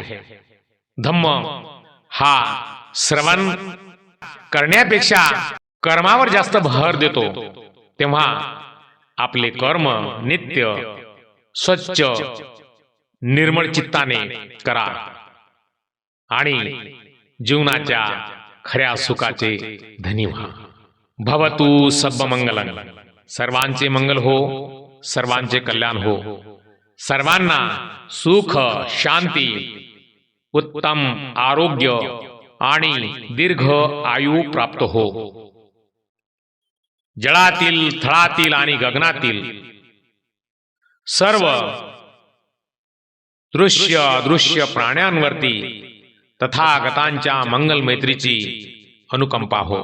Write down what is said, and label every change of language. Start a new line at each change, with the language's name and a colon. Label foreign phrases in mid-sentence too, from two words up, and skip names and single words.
Marathi: धम्म हा श्रवण करण्यापेक्षा कर्मावर जास्त भर देतो. तेव्हा आपले कर्म नित्य स्वच्छ निर्मळ चित्ताने करा आणि जीवनाच्या खऱ्या सुखाचे धनी व्हा.
Pali: भवतु सब मंगलम.
Marathi: सर्वांचे मंगल हो, सर्वांचे कल्याण हो. सर्वांना सुख शांती उत्तम आरोग्य आणि दीर्घ आयु प्राप्त हो. जळातील थळातील आणि गगनातील सर्व दृश्य अदृश्य प्राण्यांवरती तथागतांच्या मंगल मैत्रीची अनुकंपा हो.